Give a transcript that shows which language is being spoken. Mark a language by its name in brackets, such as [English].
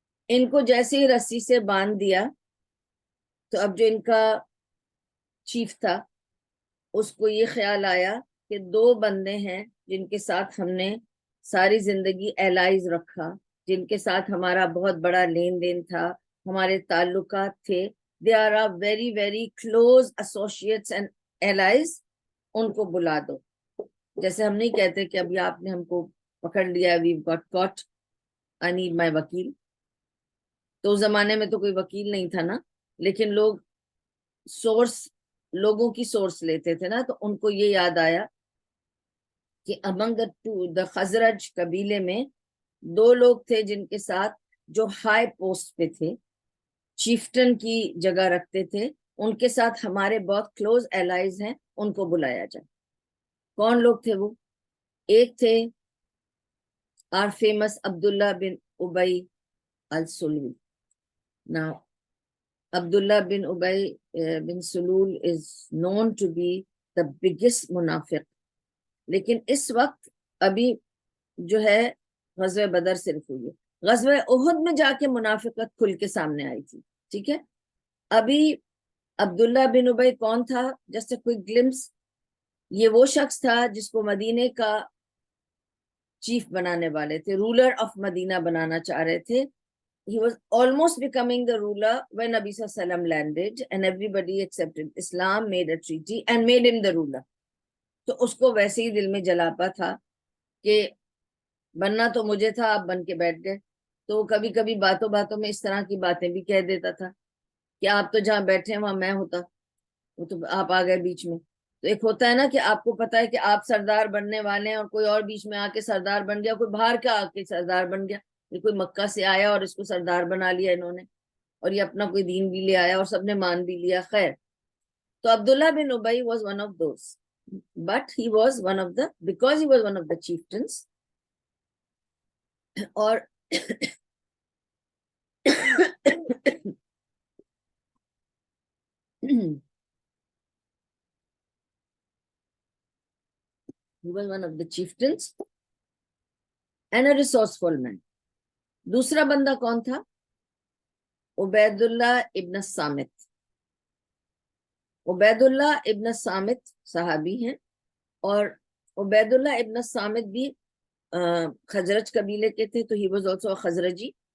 [Urdu] ان کو جیسے ہی رسی سے باندھ دیا تو اب جو ان کا چیف تھا اس کو یہ خیال آیا کہ 2 بندے ہیں جن کے ساتھ ہم نے ساری زندگی الائز رکھا, جن کے ساتھ ہمارا بہت بڑا لین دین تھا, ہمارے تعلقات تھے. [English] They are very very close associates and allies. [Urdu] ان کو بلا دو. جیسے ہم نہیں کہتے کہ ابھی آپ نے ہم کو پکڑ لیا, [English] we got caught, I need my [Urdu] وکیل. تو اس زمانے میں تو کوئی وکیل نہیں تھا نا, لیکن لوگوں کی سورس لیتے تھے نا. تو ان کو یہ یاد آیا کہ امنگ دا خزرج قبیلے میں 2 لوگ تھے جن کے ساتھ جو ہائی پوسٹ پہ تھے, چیفٹن کی جگہ رکھتے تھے, ان کے ساتھ ہمارے بہت کلوز الائز ہیں, ان کو بلایا جائے. کون لوگ تھے وہ؟ ایک تھے [English] our famous [Urdu] Abdullah bin Ubay al-Sulul. [English] Now, Abdullah bin Ubay bin Sulul is known to be the biggest munafiq. [Urdu] لیکن اس وقت ابھی جو ہے غزوہ بدر صرف ہوئی ہے. غزوہ احد میں جا کے منافقت کھل کے سامنے آئی تھی. ٹھیک ہے, ابھی عبداللہ بن ابی کون تھا؟ [English] Just a quick glimpse. [Urdu] یہ وہ شخص تھا جس کو مدینے کا چیف بنانے والے تھے, رولر آف مدینہ بنانا چاہ رہے تھے. [English] He was almost becoming the ruler when Nabi Sallallahu Alaihi Wasallam landed and everybody accepted Islam, made a treaty and made him the ruler. [Urdu] تو اس کو ویسے ہی دل میں جلاپا تھا کہ بننا تو مجھے تھا, آپ بن کے بیٹھ گئے. تو کبھی کبھی باتوں باتوں میں اس طرح کی باتیں بھی کہہ دیتا تھا کہ آپ تو جہاں بیٹھے وہاں میں ہوتا, وہ تو آپ آ گئے بیچ میں. تو ایک ہوتا ہے نا کہ آپ کو پتا ہے کہ آپ سردار بننے والے ہیں اور کوئی اور بیچ میں آ کے سردار بن گیا, کوئی باہر کا آ کے سردار بن گیا, یہ کوئی مکہ سے آیا اور اس کو سردار بنا لیا انہوں نے, اور یہ اپنا کوئی دین بھی لے آیا اور سب نے مان بھی لیا. خیر, [English] تو Abdullah bin Ubayy was one of those, but he was one of the, because he was one of the chieftains. اور he was one of the chieftains and a resourceful man. [Urdu] دوسرا بندہ کون تھا؟ عبید اللہ ابن الصامت. عبید اللہ ابن الصامت صحابی ہیں, اور عبید اللہ ابن الصامت بھی خزرج قبیلے کے تھے, تو [English] he was also a [Urdu] خزرجی.